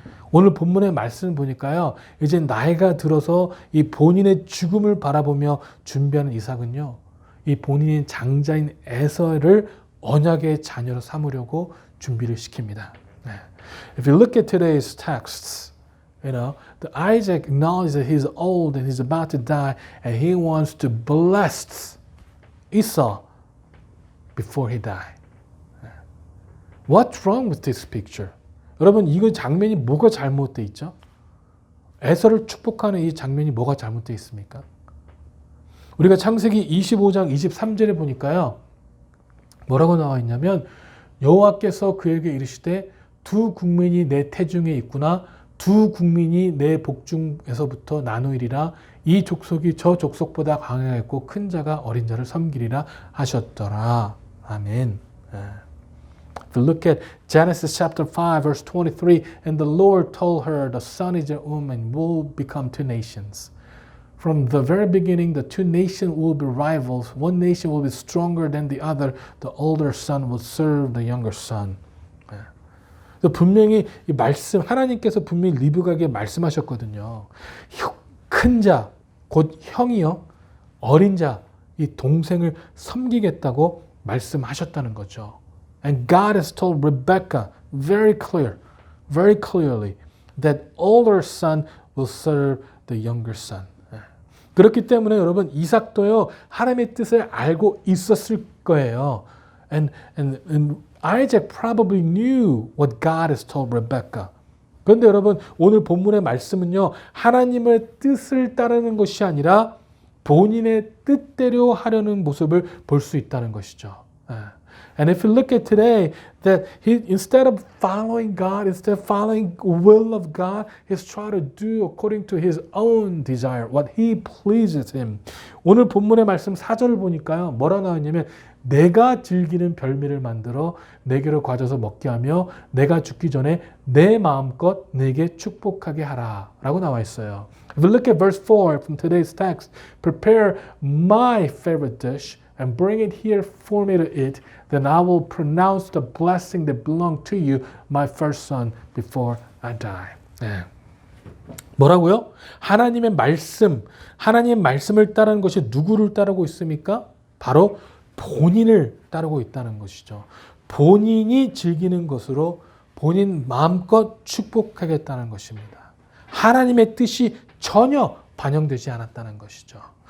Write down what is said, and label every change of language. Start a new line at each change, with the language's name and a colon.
Korean: 오늘 본문의 말씀을 보니까요, 이제 나이가 들어서 이 본인의 죽음을 바라보며 준비하는 이삭은요, 이 본인인 장자인 에서를 언약의 자녀로 삼으려고 준비를 시킵니다. 네.
English: If you look at today's texts, the Isaac acknowledges that he's old and he's about to die, and he wants to bless Esau before he died. What's wrong with this picture?
Korean: 여러분, 이거 장면이 뭐가 잘못되어 있죠? 에서를 축복하는 이 장면이 뭐가 잘못되어 있습니까? 우리가 창세기 25장 23절에 보니까요, 뭐라고 나와 있냐면, 여호와께서 그에게 이르시되 두 국민이 내 태중에 있구나, 두 국민이 내 복중에서부터 나누이리라, 이 족속이 저 족속보다 강하겠고 큰 자가 어린 자를 섬기리라 하셨더라. 아멘.
English: If you look at Genesis chapter 5 verse 23, and the Lord told her, the son is your womb and will become two nations. From the very beginning, the two nations will be rivals. One nation will be stronger than the other. The older son will serve the younger son.
Korean: 분명히 이 말씀, 하나님께서 분명히 리브가에게 말씀하셨거든요. 큰 자, 곧 형이요, 어린 자, 이 동생을 섬기겠다고 말씀하셨다는 거죠.
English: And God has told Rebecca very clearly that older son will serve the younger son.
Korean: 그렇기 때문에 여러분, 이삭도요, 하나님의 뜻을 알고 있었을 거예요.
English: And Isaac probably knew what God has told Rebecca.
Korean: 그런데 여러분, 오늘 본문의 말씀은요, 하나님의 뜻을 따르는 것이 아니라 본인의 뜻대로 하려는 모습을 볼 수 있다는 것이죠.
English: And if you look at today, that he, instead of following God, instead of following the will of God, he's trying to do according to his own desire, what he pleases him.
Korean: 오늘 본문의 말씀 4절을 보니까요, 뭐라 나왔냐면, 내가 즐기는 별미를 만들어 내게로 가져서 먹게 하며 내가 죽기 전에 내 마음껏 내게 축복하게 하라 라고 나와 있어요.
English: If you look at verse 4 from today's text, prepare my favorite dish and bring it here for me to eat, then I will pronounce the blessing that belongs to you, my first son, before I die.
Korean: 네. 뭐라고요? 하나님의 말씀을 따르는 것이 누구를 따르고 있습니까? 바로 본인을 따르고 있다는 것이죠. 본인이 즐기는 것으로 본인 마음껏 축복하겠다는 것입니다. 하나님의 뜻이 전혀 반영되지 않았다는 것이죠.